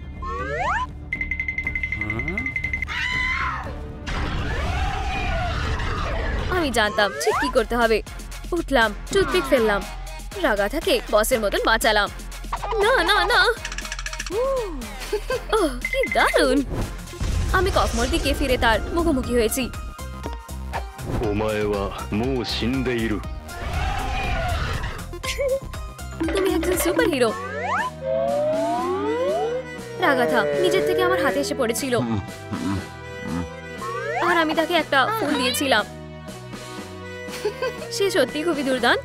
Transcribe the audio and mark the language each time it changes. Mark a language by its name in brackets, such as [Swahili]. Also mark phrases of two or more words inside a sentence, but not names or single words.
[Bangla] আমি জানতাম ঠিক কি করতে হবে। উঠলাম, টুথপিক ফেললাম, রাগাথাকে বসের মতন বাঁচালাম। না না না, ওহ কি দারুণ! আমি ককমোর দিকে ফিরে তার মুখোমুখি হয়েছি। [Japanese] お前はもう死んでいる。 [Bangla] তুমি একজন সুপার হিরো। রাগাথা নিজের থেকে আমার হাতে এসে পড়েছিল আর আমি তাকে একটা ফুল দিয়েছিলাম। সে সত্যি খুবই দুর্দান্ত।